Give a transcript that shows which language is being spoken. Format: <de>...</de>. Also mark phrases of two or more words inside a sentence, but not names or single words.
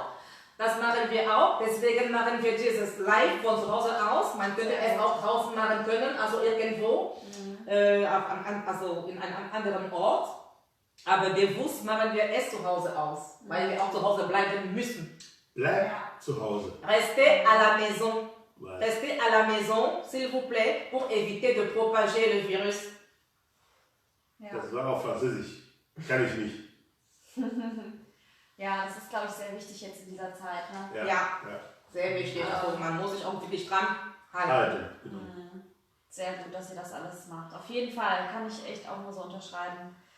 <de>Das machen wir auch, deswegen machen wir dieses Live von zu Hause aus. Man könnte es auch draußen machen können, also irgendwo, also in einem anderen Ort. Aber bewusst machen wir es zu Hause aus, weil wir auch zu Hause bleiben müssen. Bleib zu Hause.</de> <fr>Restez à la maison. Ouais. Restez à la maison, s'il vous plaît, pour éviter de propager le virus.</fr> <de>Ja. Das war auf Französisch. Kann ich nicht. Ja, das ist, glaube ich, sehr wichtig jetzt in dieser Zeit. Ne? Ja. Sehr wichtig. Also man muss sich auch wirklich dran halten. Genau. Sehr gut, dass ihr das alles macht. Auf jeden Fall, kann ich echt auch nur so unterschreiben.</de>